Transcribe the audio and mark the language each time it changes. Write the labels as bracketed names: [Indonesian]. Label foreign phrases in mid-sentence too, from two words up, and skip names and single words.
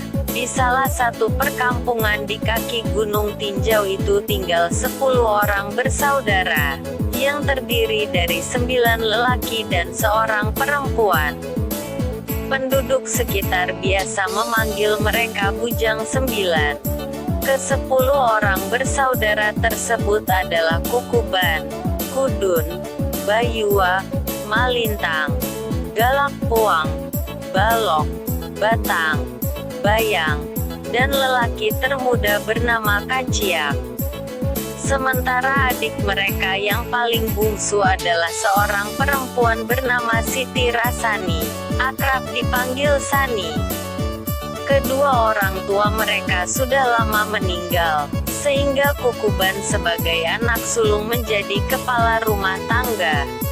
[Indonesian] Di salah satu perkampungan di kaki Gunung Tinjau itu tinggal 10 orang bersaudara, yang terdiri dari 9 lelaki dan seorang perempuan. Penduduk sekitar biasa memanggil mereka Bujang 9. Ke-10 orang bersaudara tersebut adalah Kukuban, Kudun, Bayua, Malintang, Galak Puang, Balok, Batang, Bayang, dan lelaki termuda bernama Kaciak. Sementara adik mereka yang paling bungsu adalah seorang perempuan bernama Siti Rasani, akrab dipanggil Sani. Kedua orang tua mereka sudah lama meninggal, sehingga Kukuban sebagai anak sulung menjadi kepala rumah tangga.